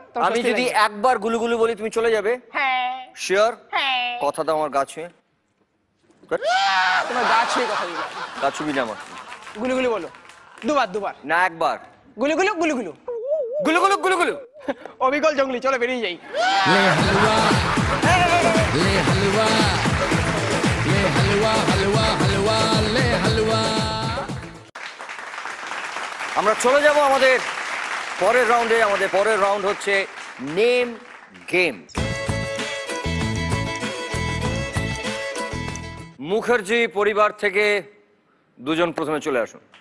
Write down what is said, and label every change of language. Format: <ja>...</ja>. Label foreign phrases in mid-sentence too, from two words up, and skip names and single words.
<bn>আমি যদি একবার গুলুগুলু বলি তুমি চলে যাবে? হ্যাঁ। শিওর? হ্যাঁ। কথা দাও আমার গা ছুঁয়ে। তোমার গা ছুঁয়ে কথা দিলাম। গা ছুবি না আমার। গুলু গুলু বলো। দুবার দুবার। না একবার। গুলু গুলু গুলু গুলু। গুলুগুলু গুলুগুলু। অবিকল জঙ্গলি, চলো বেরিয়ে যাই।</bn> <hi>ले हलवा, ले हलवा, ले हलवा, हलवा हलवा, ले हलवा।</hi> <bn>আমরা চলে যাব আমাদের পরের রাউন্ডে। আমাদের পরের রাউন্ড হচ্ছে নেম গেম। মুখার্জি পরিবার থেকে দুজন প্রথমে চলে আসুন।</bn>